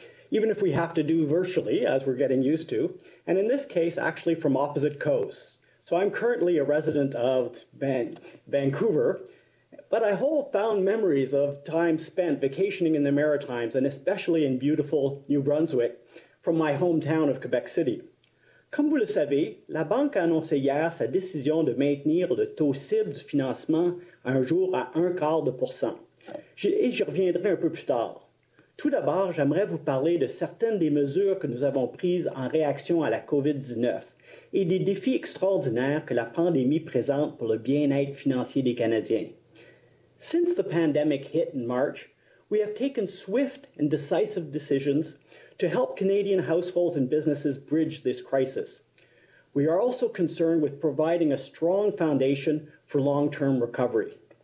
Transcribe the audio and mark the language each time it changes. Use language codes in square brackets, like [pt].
[en] Even if we have to do virtually, as we're getting used to, and in this case, actually from opposite coasts. So I'm currently a resident of Vancouver, but I hold fond memories of time spent vacationing in the Maritimes, and especially in beautiful New Brunswick, from my hometown of Quebec City. [fr] Comme vous le savez, la Banque a annoncé hier sa décision de maintenir le taux cible du financement un jour à 0,25%. Et j'y reviendrai un peu plus tard. Tout d'abord, j'aimerais vous parler de certaines des mesures que nous avons prises en réaction à la COVID-19 et des défis extraordinaires que la pandémie présente pour le bien-être financier des Canadiens. [en] Since the pandemic hit in March, we have taken swift and decisive decisions to help Canadian households and businesses bridge this crisis. We are also concerned with providing a strong foundation for long-term recovery.